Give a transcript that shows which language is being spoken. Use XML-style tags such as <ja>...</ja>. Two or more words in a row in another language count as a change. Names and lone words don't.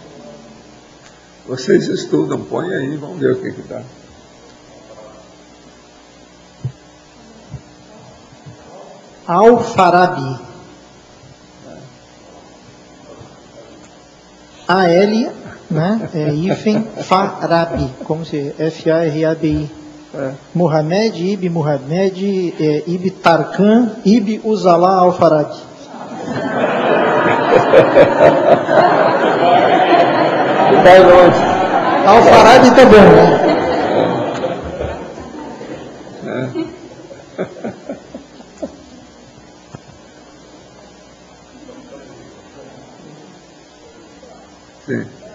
<pt>Vocês estudam, põe aí, vamos ver o que dá. Al-Farabi. A-L, né? Hífen Farabi, como se F-A-R-A-B-I. Muhammad Ibn Muhammad Ibn Tarkan Ibn Uzala Al-Farabi. Vai longe. Al-Farabi tá bom, né? Sim.</pt>